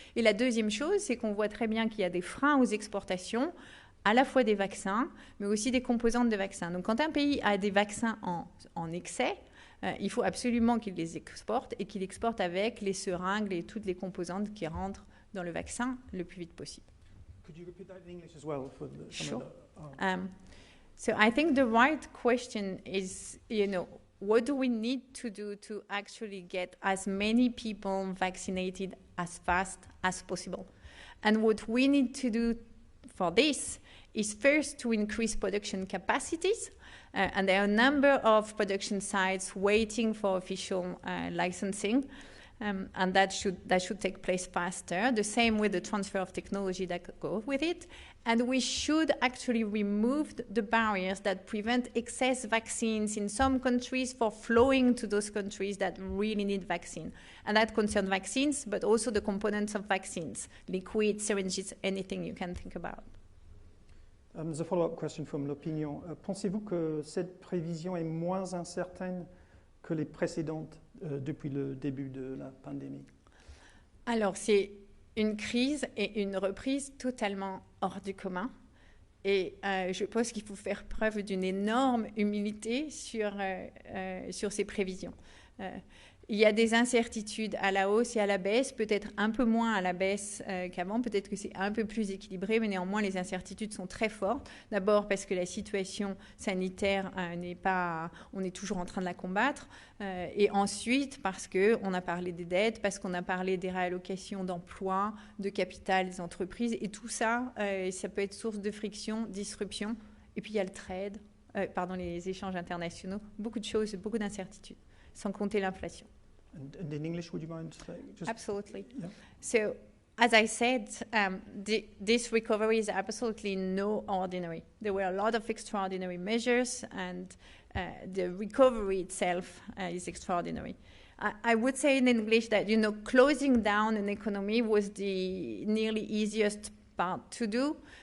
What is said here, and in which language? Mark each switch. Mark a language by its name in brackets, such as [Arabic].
[French] Et la deuxième chose, c'est qu'on voit très bien qu'il y a des freins aux exportations, à la fois des vaccins, mais aussi des composantes de vaccins. Donc quand un pays a des vaccins en excès, il faut absolument qu'il les exporte et qu'il exporte avec les seringues et toutes les composantes qui rentrent dans le vaccin le plus vite possible. [English] Could you repeat that in English as well? Sure. So I think the right question is, what do we need to do to actually get as many people vaccinated as fast as possible? And what we need to do for this is first to increase production capacities. And there are a number of production sites waiting for official licensing. and that should take place faster. The same with the transfer of technology that go with it. And we should actually remove the barriers that prevent excess vaccines in some countries for flowing to those countries that really need vaccine. And that concerns vaccines, but also the components of vaccines, liquid, syringes, anything you can think about. There's a follow-up question from l'opinion. [French] Pensez-vous que cette prévision est moins incertaine que les précédentes depuis le début de la pandémie? Alors, c'est une crise et une reprise totalement hors du commun. Et je pense qu'il faut faire preuve d'une énorme humilité sur ces prévisions. Il y a des incertitudes à la hausse et à la baisse, peut-être un peu moins à la baisse qu'avant, peut-être que c'est un peu plus équilibré, mais néanmoins les incertitudes sont très fortes. D'abord parce que la situation sanitaire on est toujours en train de la combattre, et ensuite parce qu'on a parlé des dettes, parce qu'on a parlé des réallocations d'emplois, de capital des entreprises, et tout ça, ça peut être source de friction, disruption. Et puis il y a le trade, les échanges internationaux, beaucoup de choses, beaucoup d'incertitudes, sans compter l'inflation. [English] And in English, would you mind saying? Absolutely. Yeah. So, as I said, this recovery is absolutely no ordinary. There were a lot of extraordinary measures, and the recovery itself is extraordinary. I would say in English that, closing down an economy was the nearly easiest part to do.